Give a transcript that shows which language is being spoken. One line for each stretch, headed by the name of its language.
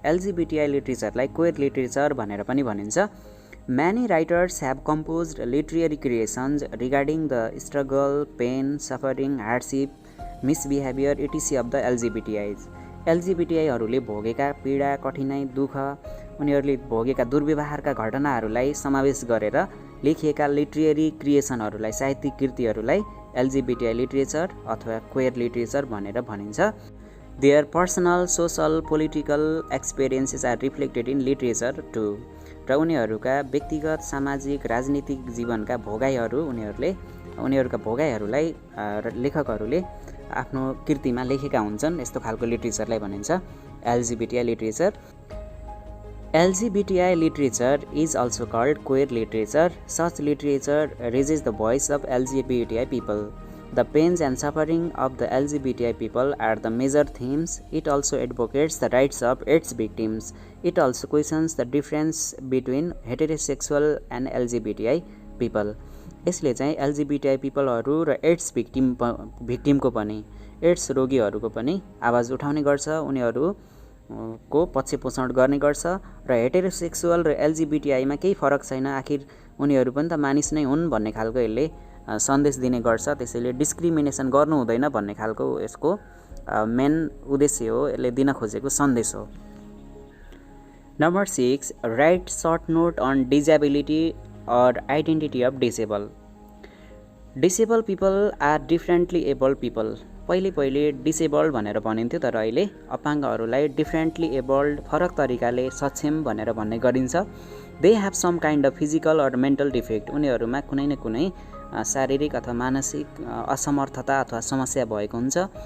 Nepali: LGBTI लिटरेचरलाई queer literature भनेर पनि भनिन्छ।
English: Many writers have composed literary creations regarding the struggle, pain, suffering, hardship, misbehavior, etc. of the LGBTIs.
Nepali: LGBTIहरूले भोगेका पीडा, कठिनाई, दुःख, उनीहरूले भोगेका दुर्व्यवहारका घटनाहरूलाई समावेश गरेर लेखिएका लिटरेरी क्रिएसनहरूलाई, साहित्यिक कृतिहरूलाई LGBTI लिटरेचर अथवा क्वेयर लिटरेचर भनेर भनिन्छ।
English: Their personal, social, political experiences are reflected in literature too.
Nepali: र उनीहरूका व्यक्तिगत, सामाजिक, राजनीतिक जीवनका भोगाइहरू उनीहरूका भोगाइहरूलाई लेखकहरूले आफ्नो कृतिमा लेखेका हुन्छन्। यस्तो खालको लिटरेचरलाई भनिन्छ LGBTI literature.
English: LGBTI literature is also called queer literature. Such literature raises the voice of LGBTI people. The pains and suffering of the LGBTI people are the major themes. It also advocates the rights of its victims. It also questions the difference between heterosexual and LGBTI people.
Nepali: यसले चाहिँ LGBTI पिपलहरू र AIDS भिक्टिमको पनि AIDS रोगीहरूको पनि आवाज उठाउने गर्छ, उनीहरूको पक्ष पोषण गर्ने गर्छ र हेटेरोसेक्सुअल र LGBTI मा केही फरक छैन, आखिर उनीहरू पनि त मानिस नै हुन् भन्ने खालको यसले सन्देश दिने गर्छ। त्यसैले डिस्क्रिमिनेसन गर्नु हुँदैन भन्ने खालको यसको मेन उद्देश्य हो, यसले दिन खोजेको सन्देश हो।
English: Number 6, write short note on disability or identity of disabled. Disabled people are differently abled people.
Nepali: पहिले डिसेबल्ड भनेर भनिन्थ्यो, तर अहिले अपाङ्गहरूलाई डिफरेन्टली एबल्ड फरक तरिकाले सक्षम भनेर भन्ने गरिन्छ।
English: they have some kind of physical or mental defect,
Nepali: उनीहरूमा कुनै न कुनै शारीरिक अथवा मानसिक असमर्थता अथवा समस्या भएको हुन्छ।